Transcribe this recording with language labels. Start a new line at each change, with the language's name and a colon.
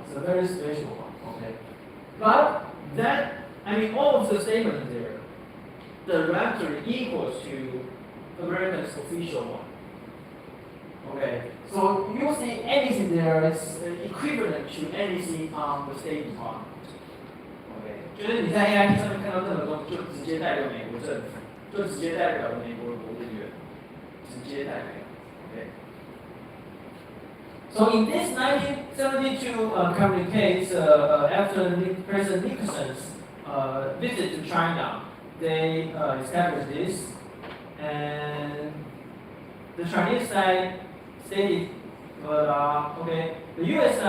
English: It's a very special one. Okay. But that, I mean, all of the statements there, directly equals to America's official one. Okay. So you see anything there is equivalent to anything on the State Department. Okay.
Chinese: 就是你在 AIT 上面看到任何东西，就直接代表美国政府，就直接代表美国的国务院，直接代表。 Okay.
English: So in this 1972 communique, after President Nixon's visit to China, they established this, and the Chinese side stated, okay, the U.S.